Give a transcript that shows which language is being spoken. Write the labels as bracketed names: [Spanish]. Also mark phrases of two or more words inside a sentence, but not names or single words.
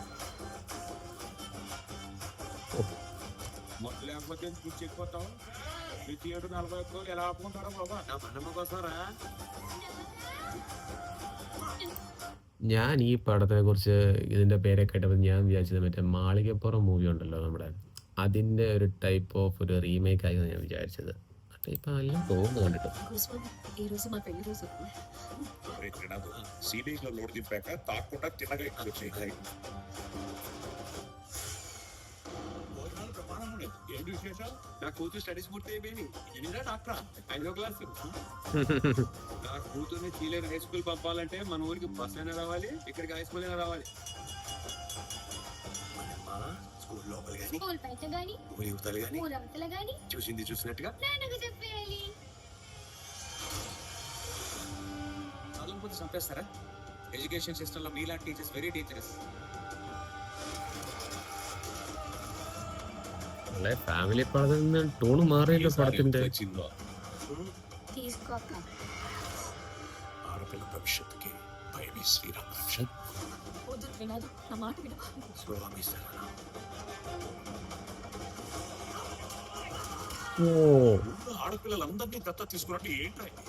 [Malayalam] ഞാൻ ഈ പടത്തിനെ കുറിച്ച് ഇതിന്റെ പേരെ കേട്ടപ്പോൾ ഞാൻ വിചാരിച്ചത് മറ്റേ മാളികപ്പുറം മൂവി ഉണ്ടല്ലോ നമ്മുടെ, അതിന്റെ ഒരു [English] type of [Malayalam] ഒരു റീമേക്ക് ആയിരുന്നു ഞാൻ വിചാരിച്ചത്. ഇപ്പൊ എല്ലാം തോന്നുന്നു കണ്ടിട്ട്. [Telugu] నా కూతురు స్టడీస్ పూర్తి అయిపోయింది. డాక్టర్ 5వ క్లాస్. నా కూతుర్ని చీలేరు [English] high school [Telugu] పంపాలంటే మన ఊరికి బస్ అయినా రావాలి, ఇక్కడికి [English] high school [Telugu] అయినా రావాలి. స్కూల్ లోపల గాని, స్కూల్ బయట గాని, ఊరి యువతలు గాని, ఊరవతల గాని చూసింది చూసినట్టుగా నాన్నకు చెప్పేయాలి. చదవకపోతే చంపేస్తారా? [English] education system [Telugu] లో మీలాంటి [English] teachers very dangerous. [Malayalam] ഫാമിലി പടത്തിൽ നിന്ന് ടൂണ് മാറിയല്ലോ പടത്തിന്റെ. [Telugu] ఆడపిల్ల భవిష్యత్తుకి భయమే శ్రీరామ రక్ష. ఆడపిల్లలందరినీ దత్త తీసుకున్నట్టు ఏంటో.